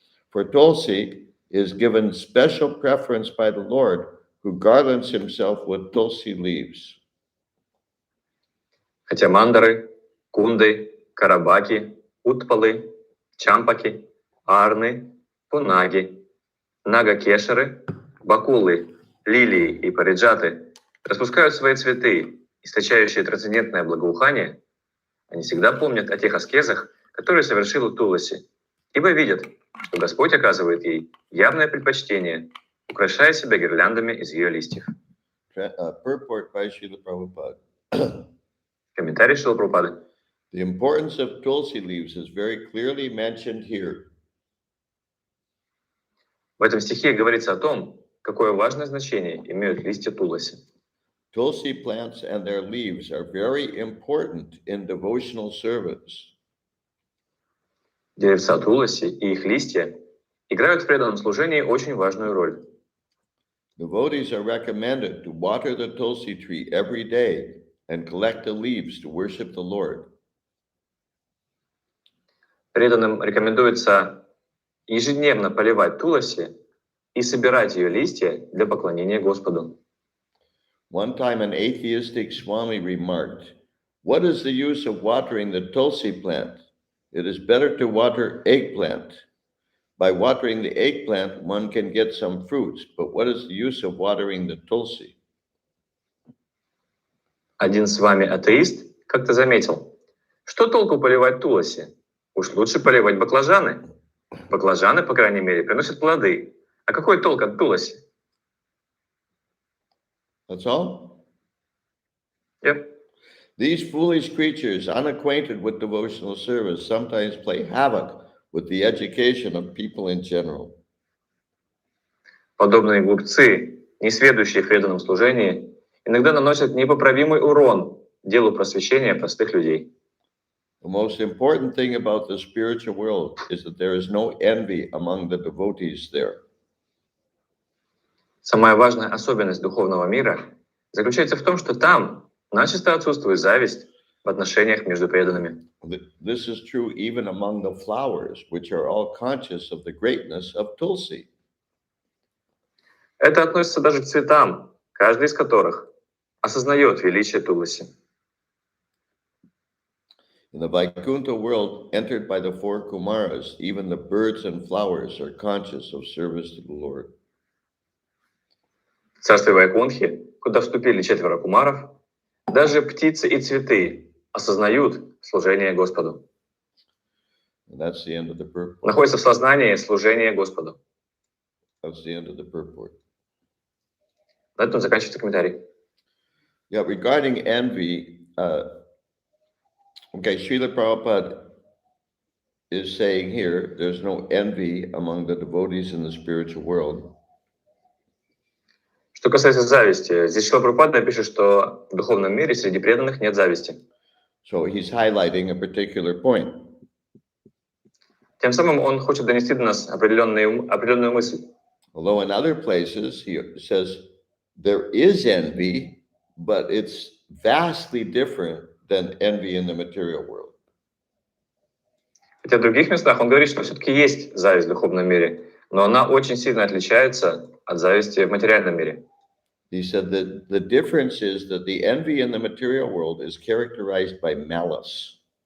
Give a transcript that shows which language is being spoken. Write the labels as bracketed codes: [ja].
[en] For Tulsi is given special preference by the Lord, who garlands himself with Tulsi leaves. [ru] Хотя мандары, кунды, карабаки, утпалы, чампаки, арны, пунаги, нагакешеры, бакулы, лилии и париджаты распускают свои цветы, источающие трансцендентное благоухание, они всегда помнят о тех аскезах, которые совершила Тулси, ибо видят, что Господь оказывает ей явное предпочтение, украшая себя гирляндами из ее листьев. [en] Purport by Srila Prabhupada. [ru] Комментарий Шрилы Прабхупады. [en] The importance of Tulsi leaves is very clearly mentioned here. [ru] В этом стихе говорится о том, какое важное значение имеют листья Тулси. [en] Tulsi plants and their leaves are very important in devotional service. [ru] Деревца Тулси и их листья играют в преданном служении очень важную роль. [en] Devotees are recommended to water the Tulsi tree every day and collect the leaves to worship the Lord. [ru] Преданным рекомендуется ежедневно поливать Тулси и собирать ее листья для поклонения Господу. [en] One time an atheistic Swami remarked, "What is the use of watering the Tulsi plant? It is better to water eggplant. By watering the eggplant, one can get some fruits, but what is the use of watering the Tulsi?" [ru] Один с вами атеист как-то заметил, что толку поливать Тулси? Уж лучше поливать баклажаны. Баклажаны, по крайней мере, приносят плоды. А какой толк от Тулси? [en] That's all? Yep. These foolish creatures, unacquainted with devotional service, sometimes play havoc with the education of people in general. [ru] Подобные глупцы, несведущие в преданном служении, иногда наносят непоправимый урон делу просвещения простых людей. [en] The most important thing about the spiritual world is that there is no envy among the devotees there. [ru] Самая важная особенность духовного мира заключается в том, что там начисто отсутствует зависть в отношениях между преданными. [en] This is true even among the flowers, which are all conscious of the greatness of Tulsi. [ru] Это относится даже к цветам, каждый из которых осознает величие Тулси. [en] In the Vaikuntha world, entered by the four Kumaras, even the birds and flowers are conscious of service to the Lord. [ru] В царстве Вайкунтхи, куда вступили 4 кумаров, даже птицы и цветы осознают служение Господу. [en] And that's the end of the purport. [ru] Находится в сознании служения Господу. [en] That's the end of the purport. [ru] На этом заканчивается комментарий. [en] Yeah, regarding envy, Srila Prabhupada is saying here, there's no envy among the devotees in the spiritual world. [ru] Что касается зависти, здесь Шрила Прабхупада пишет, что в духовном мире среди преданных нет зависти. [en] So he's highlighting a particular point. [ru] Тем самым он хочет донести до нас определенную мысль. [en] Although in other places he says there is envy, but it's vastly different than envy in the material world. [ru] Хотя в других местах он говорит, что все-таки есть зависть в духовном мире, но она очень сильно отличается от зависти в материальном мире. [en] He said that the difference is that the envy in the material world is characterized by malice.